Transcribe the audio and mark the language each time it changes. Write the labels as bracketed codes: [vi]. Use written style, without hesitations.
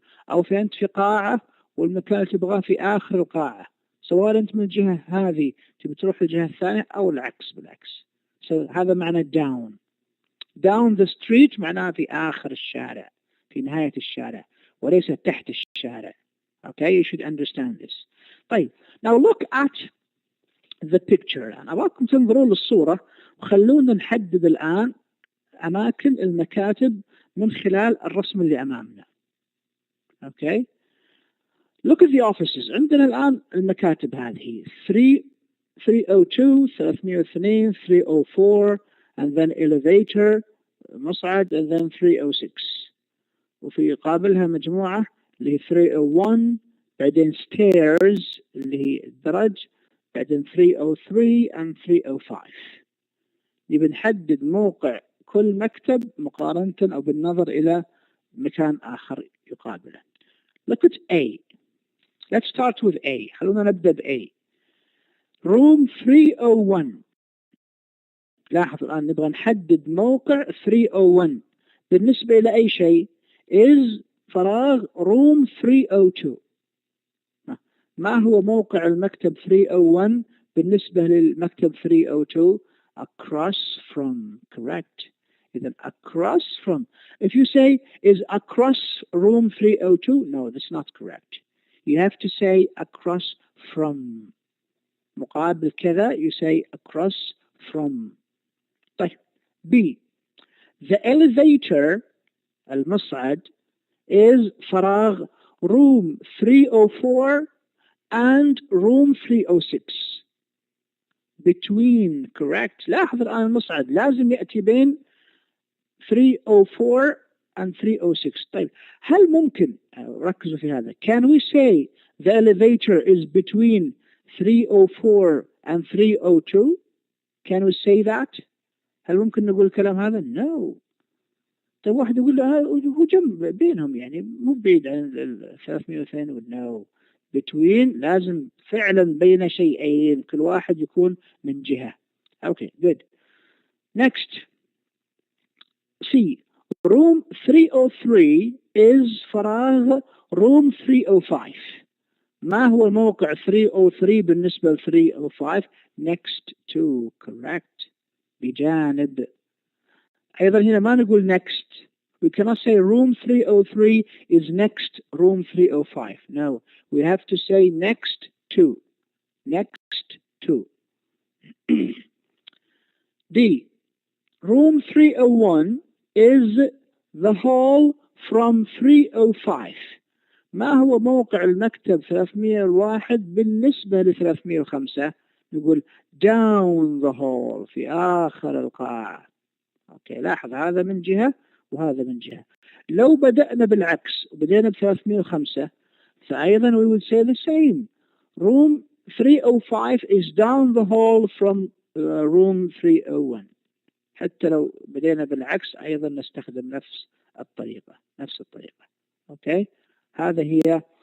[ar] أو أنت في قاعة والمكان اللي تبغاه في آخر القاعة، سواء أنت من الجهة هذه تبي تروح الجهة الثانية أو بالعكس. هذا معنى [en] down the street [ar] معناه في آخر الشارع، في نهاية الشارع، وليس تحت الشارع. [en] Okay, you should understand this. [ar] طيب [en] now look at the picture. [ar] الآن أبغاكم تنظرون للصورة وخلونا نحدد الآن أماكن المكاتب من خلال الرسم اللي أمامنا. [en] Okay, look at the offices. [ar] عندنا الآن المكاتب هذه 302 302 304 [en] and then elevator [ar] مصعد and then 306. وفي قابلها مجموعة اللي هي 301 بعدين stairs اللي هي الدرج بعدين 303 and 305. نبي نحدد موقع كل مكتب مقارنة أو بالنظر إلى مكان آخر يقابله. [en] Look at A. Let's start with A. [ar] خلونا نبدأ ب A. [en] room 301. [ar] لاحظ الآن نبغى نحدد موقع 301 بالنسبة إلى أي شيء is فراغ [en] room 302. [ar] ما هو موقع المكتب 301 بالنسبة للمكتب 302؟ [en] across from. Correct. [ar] إذن [en] across from. If you say is across room 302, no, that's not correct. You have to say across from. [ar] مقابل كذا [en] you say across from. [ar] طيب B. [en] The elevator المصعد is فراغ room 304 and room 306. between. correct. [ar] لاحظ الآن المصعد لازم يأتي بين 304 and 306. طيب هل ممكن ركزوا في هذا [en] can we say the elevator is between 304 and 302? can we say that؟ [ar] هل ممكن نقول الكلام هذا؟ [en] no. [ar] طيب واحد يقول هو جنب بينهم يعني مو بعيد عن 302 no. between لازم فعلا بين شيئين كل واحد يكون من جهة. [en] okay good. next C. room 303 is فراغ room 305. [ar] ما هو موقع 303 بالنسبة ل 305؟ [en] next to. correct. [ar] بجانب. أيضا هنا ما نقول next. [en] we cannot say room 303 is next room 305. no, we have to say next to. next to. D. room 301 is the hall from 305. [ar] ما هو موقع المكتب 301 بالنسبة ل 305؟ نقول [en] down the hall [ar] في آخر القاعة. أوكي لاحظ هذا من جهة وهذا من جهة. لو بدأنا بالعكس وبدأنا ب 305 فأيضا [en] we will say the same. room 305 is down the hall from room 301. [ar] حتى لو بدينا بالعكس أيضا نستخدم نفس الطريقة. أوكي هذا هي